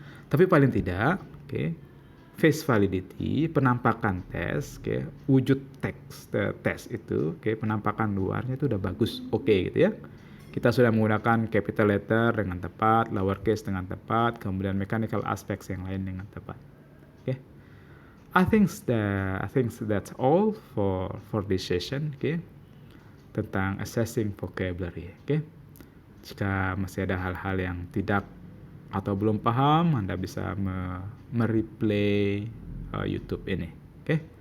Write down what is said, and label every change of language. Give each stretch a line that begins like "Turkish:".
Indonesian: Tapi paling tidak, oke, face validity, penampakan tes, oke, wujud teks tes itu, oke, penampakan luarnya itu udah bagus, oke, gitu ya. Kita sudah menggunakan capital letter dengan tepat, lowercase dengan tepat, kemudian mechanical aspects yang lain dengan tepat. Oke.
English: I think that's all for this session, oke.
Indonesian: Tentang assessing vocabulary, oke. Jika masih ada hal-hal yang tidak atau belum paham, Anda bisa mereplay YouTube ini, oke.